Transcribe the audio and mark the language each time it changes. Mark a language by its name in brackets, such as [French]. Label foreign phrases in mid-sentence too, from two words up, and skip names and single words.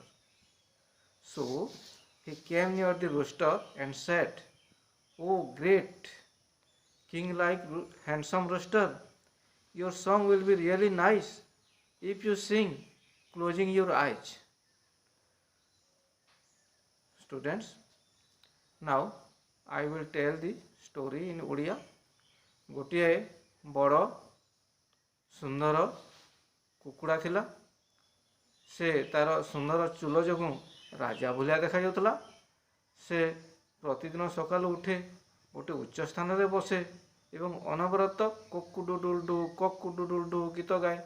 [English] So he came near the rooster and said, "Oh, great king like handsome rooster, your song will be really nice if you sing closing your eyes." Students, now I will tell the story in Odia. [Odia] ଗୋଟିଏ ବଡ଼ ସୁନ୍ଦର କୁକୁଡ଼ା ଥିଲା। ସେ ତାର ସୁନ୍ଦର ଚୁଲ ଯୋଗୁଁ ରାଜା ଭଳିଆ ଦେଖାଯାଉଥିଲା। ସେ ପ୍ରତିଦିନ ସକାଳୁ ଉଠେ, ଗୋଟିଏ ଉଚ୍ଚ ସ୍ଥାନରେ ବସେ ଏବଂ ଅନବରତ କୋକୁଡୁଡୁଲଡୁ କୋକୁଡୁଡୁଲଡୁ ଗୀତ ଗାଏ।